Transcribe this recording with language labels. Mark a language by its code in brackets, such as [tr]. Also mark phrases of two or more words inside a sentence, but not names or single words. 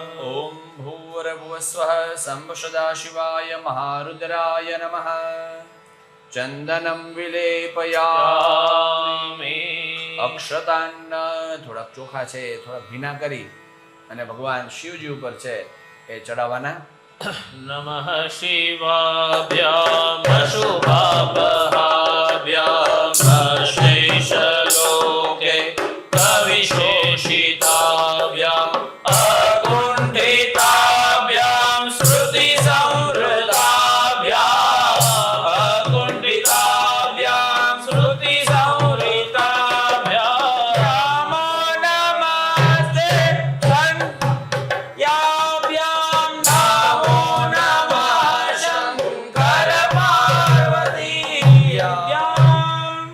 [sa] ॐ भूर्भुवस्वः संपशदाशिवाय महारुद्राय नमः चंदनं विलेपयामि [gu] અક્ષતાન થોડાક ચોખા છે થોડાક ભીના કરી અને ભગવાન શિવજી ઉપર છે એ ચડાવવાના [sa] नमः शिवाभ्याम् अशुभापहाभ्याम् अशेषलोके कविशोषिताभ्याम् अकुण्ठिताभ्याम् श्रुतिसंवृताभ्याम् अकुण्ठिताभ्याम् श्रुतिसंवृताभ्याम् नमो नमस्ते याभ्यां नमो नमः शङ्कर पार्वतीभ्याम्